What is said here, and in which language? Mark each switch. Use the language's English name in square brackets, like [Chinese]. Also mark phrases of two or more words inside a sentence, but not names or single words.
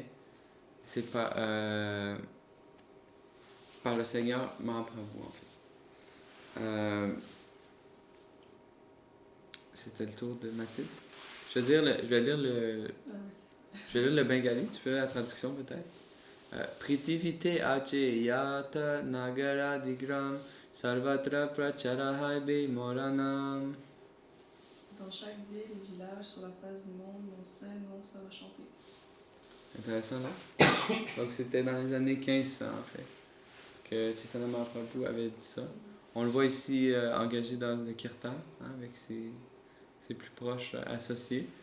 [French] C'est par le Seigneur Mahaprabhu, en fait. C'était le tour de Mathilde. Je vais lire le bengali, tu peux la traduction peut-être? [Bangla] পৃথিবীতে আছে যত নগর দিগ্রাম সর্বত্র প্রচারহইবে মোরনাম. [French] Dans chaque ville et village sur la face du monde, mon saint nom sera chanté. Intéressant, non? Donc c'était dans les années 1500 en fait que Chaitanya Mahaprabhu avait dit ça. On le voit ici engagé dans le kirtan, hein, avec ses plus proches associés.